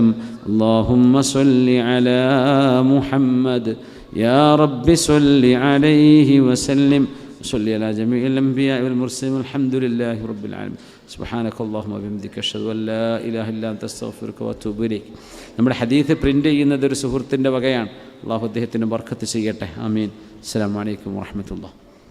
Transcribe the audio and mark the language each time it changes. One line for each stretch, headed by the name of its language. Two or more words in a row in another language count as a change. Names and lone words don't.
Arabic: اللهم صل على محمد يا رب صل عليه وسلم. صلي على جميع الأنبياء والمرسلين والحمد لله رب العالمين. سبحانك اللهم وبحمدك أشهد أن لا إله إلا أنت أستغفرك وأتوب إليك.
Malayalam: നമ്മുടെ ഹദീസ് പ്രിൻ്റ് ചെയ്യുന്നത് ഒരു സുഹൃത്തിൻ്റെ വകയാണ്. അല്ലാഹു അദ്ദേഹത്തിന് ബർക്കത്ത് ചെയ്യട്ടെ.
Arabic: آمين السلام عليكم ورحمة الله.